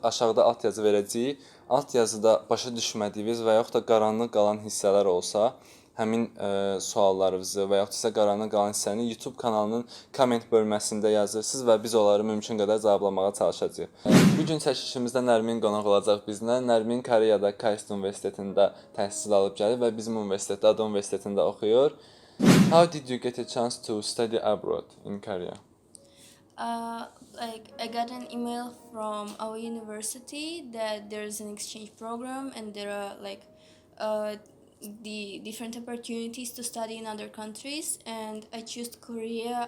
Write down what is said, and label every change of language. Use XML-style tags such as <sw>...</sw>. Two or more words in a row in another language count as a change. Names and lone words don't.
<az>Aşağıda alt yazı verəcəyik. Alt yazıda başa düşmədiyiniz və yaxud da qaranlıq qalan hissələr olsa, həmin suallarınızı və yaxud isə qaranlıq qalan hissəni YouTube kanalının komment bölməsində yazırsınız və biz onları mümkün qədər cavablamağa çalışacağıq. Bu gün çəkilişimizdə Nərmin qonaq olacaq bizlə. Nərmin Koreyada KAIST Universitetində təhsil alıb gəlib və bizim universitetdə, Ada Universitetində oxuyur.</az> <en>How did you get a chance to study abroad in Korea? I got an email from our university that there's an exchange program and there are the different opportunities to study in other countries, and I chose Korea.</en>